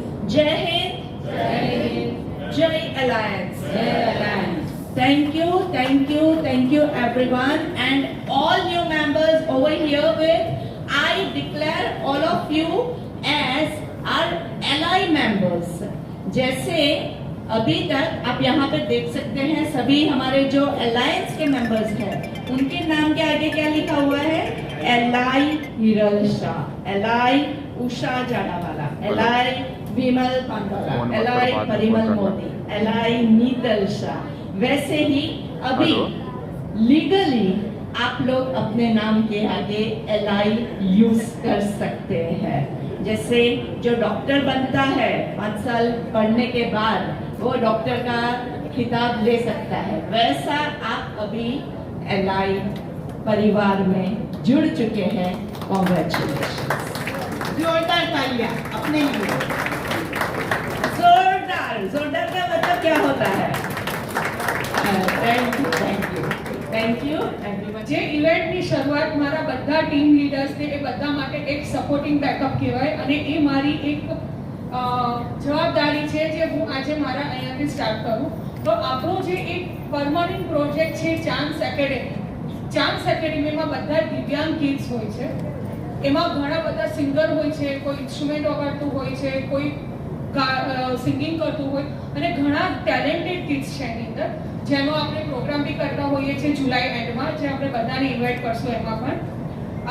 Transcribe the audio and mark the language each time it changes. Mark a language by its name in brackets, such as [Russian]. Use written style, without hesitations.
[English] Jai Hind, Jai Alliance. Thank you everyone, and all new members over here with, I declare all of you as our ally members. [Hindi] जैसे अभी तक आप यहाँ पे देख सकते हैं सभी हमारे जो अलायंस के मेंबर्स हैं उनके नाम के आगे क्या लिखा हुआ है, ally Hiral Shah, ally Usha जाड़ावाला, ally विमल पांडवाला, एलाई परिमल मोदी, एलाई नीतल शाह। वैसे ही अभी लीगली आप लोग अपने नाम के आगे एलाई यूज कर सकते हैं। जैसे जो डॉक्टर बनता है 5 साल पढ़ने के बाद वो डॉक्टर का खिताब ले सकता है, वैसा आप अभी एलाई परिवार में जुड़ चुके हैं। [English] Congratulation. [Hindi] जोरदार तालियां अपने लिए। जोरदार का मतलब क्या होता है? [English] Thank you everyone. [Gujarati] જે ઇવેન્ટની શરૂઆત મારા બધા ટીમ લીડર્સને એ બધા માટે એક સપોર્ટિંગ બેકઅપ કહેવાય, અને એ મારી એક જવાબદારી છે જે હું આજે મારા અહીંયાથી સ્ટાર્ટ કરું। તો આપણો જે એક પરમાનન્ટ પ્રોજેક્ટ છે ચાન્સ એકેડેમીમાં બધા દિવ્યાંગ કિડ્સ હોય છે, એમાં ઘણા બધા સિંગર હોય છે, કોઈ ઇન્સ્ટ્રુમેન્ટ વગાડતું હોય છે, કોઈ સિંગિંગ કરતું હોય, અને ઘણા ટેલેન્ટેડ કિડ્સ છે એની અંદર, જેનો આપણે પ્રોગ્રામ બી કરતા હોઈએ છીએ જુલાઈ એન્ડમાં, જે આપણે બધાને ઇન્વાઇટ કરશું એમાં પણ।